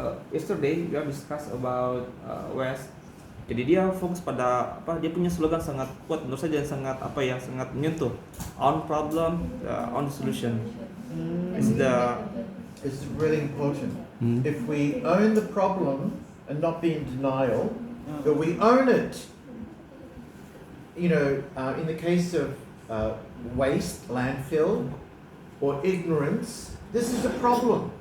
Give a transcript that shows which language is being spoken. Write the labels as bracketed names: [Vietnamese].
[English] Yesterday we have discussed about waste. [Indonesian] Jadi dia fokus pada dia punya slogan sangat kuat menurut saya, dan sangat sangat menyentuh. [English] On problem, on the solution. It's really important. If we own the problem and not be in denial, that we own it. You know, in the case of waste, landfill, or ignorance, this is a problem.